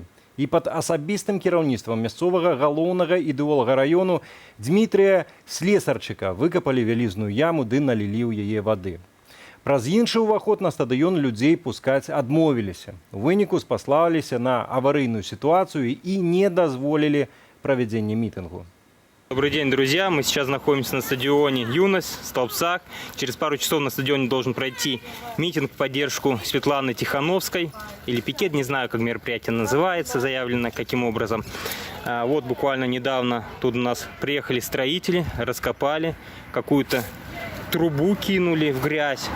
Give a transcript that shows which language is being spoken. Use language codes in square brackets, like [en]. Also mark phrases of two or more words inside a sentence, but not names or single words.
[be] І пад асабістым кіраўніцтвам мясцовага галоўнага ідэолага раёну Дмітрія Слесарчыка выкапалі вялізную яму ды налілі ў яе вады. Праз іншы ўваход на стадыён людзей пускаць адмовіліся. У выніку спаслаліся на аварыйную [ru] ситуацию и [be] не дазволілі правядзенне мітынгу. [ru] Добрый день, друзья. Мы сейчас находимся на стадионе «Юность» в Столбцах. Через пару часов на стадионе должен пройти митинг в поддержку Светланы Тихановской. Или пикет, не знаю, как мероприятие называется, заявлено каким образом. Вот буквально недавно тут у нас приехали строители, раскопали какую-то трубу, кинули в грязь.